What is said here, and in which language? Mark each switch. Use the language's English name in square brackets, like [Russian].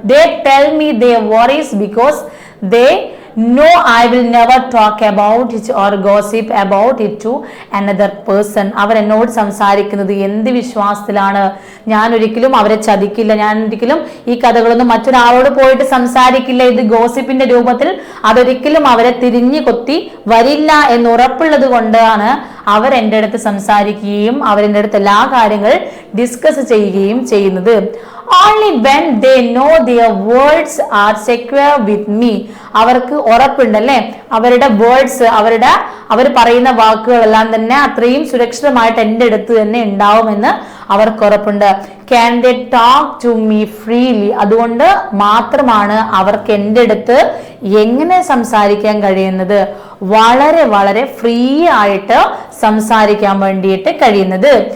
[English] They tell me their worries because they know I will never talk about it or gossip about it to another person. [Malayalam] അവർ എന്നോട് സംസാരിക്കുന്നത് എന്ത് വിശ്വാസത്തിലാണ്? ഞാൻ ഒരിക്കലും അവരെ ചതിക്കില്ല, ഞാൻ ഒരിക്കലും ഈ കഥകളൊന്നും മറ്റൊരാളോട് പോയിട്ട് സംസാരിക്കില്ല. ഇത് ഗോസിപ്പിന്റെ രൂപത്തിൽ അതൊരിക്കലും അവരെ തിരിഞ്ഞു കൊത്തി വരില്ല എന്ന് ഉറപ്പുള്ളത് കൊണ്ടാണ് അവർ എൻ്റെ അടുത്ത് സംസാരിക്കുകയും അവരെൻ്റെ അടുത്ത് എല്ലാ കാര്യങ്ങൾ ഡിസ്കസ് ചെയ്യുകയും ചെയ്യുന്നത്. [English] only when they know their words are secure with me. [Malayalam] അവർക്ക് ഉറപ്പുണ്ടല്ലേ അവരുടെ വേർഡ്സ് അവർ പറയുന്ന വാക്കുകളെല്ലാം തന്നെ അത്രയും സുരക്ഷിതമായിട്ട് എൻ്റെ അടുത്ത് തന്നെ ഉണ്ടാവുമെന്ന് അവർക്ക് ഉറപ്പുണ്ട്. [English] Can they talk to me freely? [Malayalam] അതുകൊണ്ട് മാത്രമാണ് അവർക്ക് എൻ്റെ അടുത്ത് എങ്ങനെ സംസാരിക്കാൻ കഴിയുന്നത്, വളരെ വളരെ ഫ്രീ ആയിട്ട് സംസാരിക്കാൻ വേണ്ടിയിട്ട് കഴിയുന്നത്.